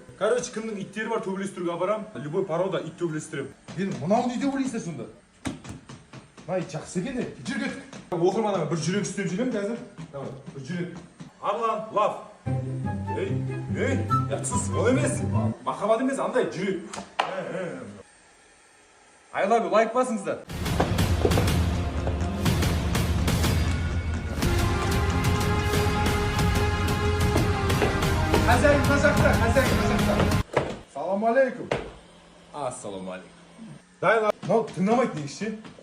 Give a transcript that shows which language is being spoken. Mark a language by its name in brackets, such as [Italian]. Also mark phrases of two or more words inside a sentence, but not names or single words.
[Kazakh] Короче, кімнің иттері бар, төбелестіруге апарам. [Russian] Любой порода [Kazakh] ит төбелестірем. Мен мынау не деп ойлайсыздар сонда? Мына ит жақсы екен де. Жүр кет. Оқырманға бір жүрек істеп жүрем қазір. Давай, бір жүрек. Арлан, лав. Ей, ятсыз, ол емес. Махаббат емес, андай жүрек. [English] I love you, [Kazakh] лайк басыңыздар. Хозяин на жақта. [Arabic] سلام عليكم. السلام عليكم. [Kazakh] Дайла. Мынау тыңдамайды негізше.